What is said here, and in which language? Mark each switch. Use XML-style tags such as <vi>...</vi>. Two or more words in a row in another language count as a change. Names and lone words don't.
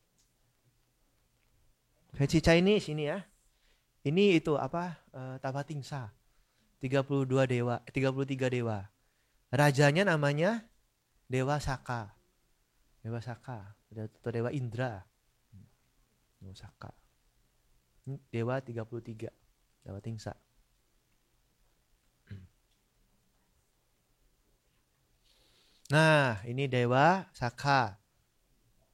<id>Versi Chinese ini ya. Ini itu apa? Tabatingsa. 32 dewa, 33 dewa. Rajanya namanya Dewa Saka. Dewa Saka, atau Dewa Indra. Dewa Saka. Dewa 33. Dewa Tingsa. Nah, ini Dewa Saka.</id>